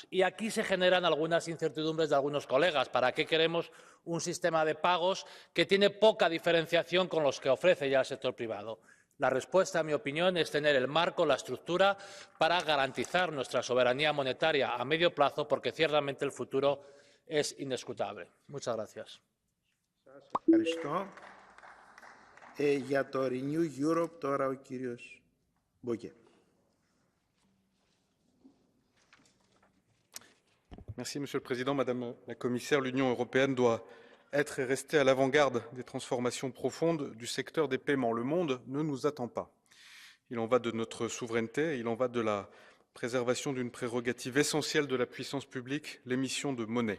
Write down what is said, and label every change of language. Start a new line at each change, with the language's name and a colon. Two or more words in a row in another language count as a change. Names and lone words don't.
Spanish: Y aquí se generan algunas incertidumbres de algunos colegas. ¿Para qué queremos un sistema de pagos que tiene poca diferenciación con los que ofrece ya el sector privado? La respuesta, en mi opinión, es tener el marco, la estructura para garantizar nuestra soberanía monetaria a medio plazo, porque ciertamente el futuro es indiscutible. Muchas gracias.
Greek: Για το Renew Europe τώρα ο κύριος Μπογέ.
French: Merci, Monsieur le Président. Madame la Commissaire, l'Union européenne doit être et rester à l'avant-garde des transformations profondes du secteur des paiements. Le monde ne nous attend pas. Il en va de notre souveraineté, il en va de la préservation d'une prérogative essentielle de la puissance publique, l'émission de monnaie.